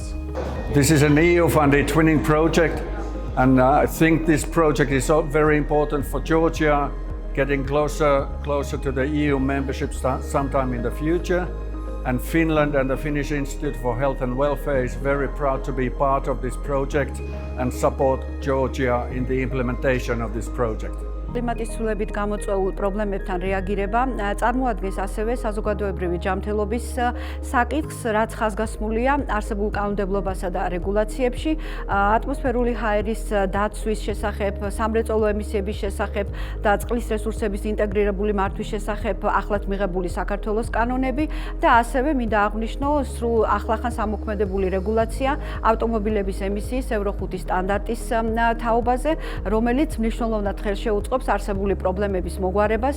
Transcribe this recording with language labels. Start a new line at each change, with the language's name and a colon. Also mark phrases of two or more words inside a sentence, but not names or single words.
English: This is an EU-funded Twinning project, and I think this project is very important for Georgia, getting closer to the EU membership sometime in the future. And Finland and the Finnish Institute for Health and Welfare is very proud to be part of this project and support Georgia in the implementation of this project.
Georgian: კლიმატის ცვლილებით გამოწვეულ პრობლემებთან რეაგირება წარმოადგენს ასევე საზოგადოებრივი ჯანმრთელობის საკითხს, რაც ხაზგასმულია არსებულ კანონმდებლობასა და რეგულაციებში, ატმოსფერული ჰაერის დაცვის შესახებ, სამრეწველო ემისიების შესახებ და წყლის რესურსების ინტეგრირებული მართვის შესახებ ახლად მიღებული საქართველოს კანონები და ასევე მინდა აღვნიშნო სრულ ახლახან სამოქმედებული რეგულაცია ავტომობილების ემისიის ევრო 5 სტანდარტის თაობაზე, რომელიც მნიშვნელოვნად ხელშეუწყობს არსებული პრობლემების მოგვარებას.